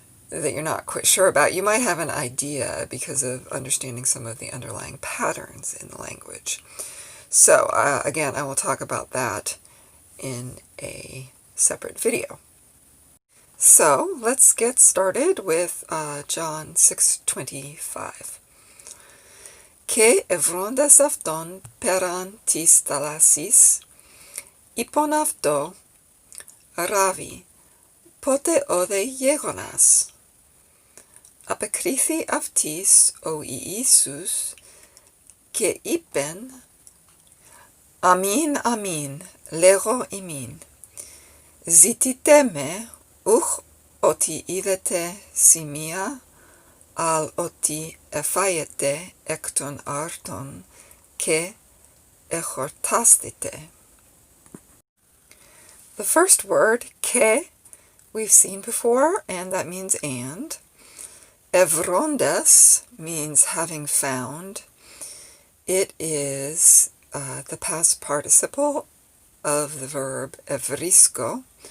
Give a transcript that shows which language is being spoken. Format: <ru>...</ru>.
<en>that you're not quite sure about, you might have an idea because of understanding some of the underlying patterns in the language. So again, I will talk about that in a separate video. So let's get started with John 6:25.</en> <el>Και ευρώντας αυτόν πέραν της θαλάσσης, είπον αυτό, Ράβι, πότε όδε γέγονας. Απεκρίθη αυτοίς ο Ιησούς και είπεν, Αμήν, αμήν, λέγω ημίν, ζητείτε με, ούχ ότι είδετε σημεία, αλ ότι εφάετε εκ των άρτων και εχορτάστητε.</el> <en>The first word, ke, we've seen before, and that means and. Evrondes means having found. It is the past participle of the verb evrisko.</en>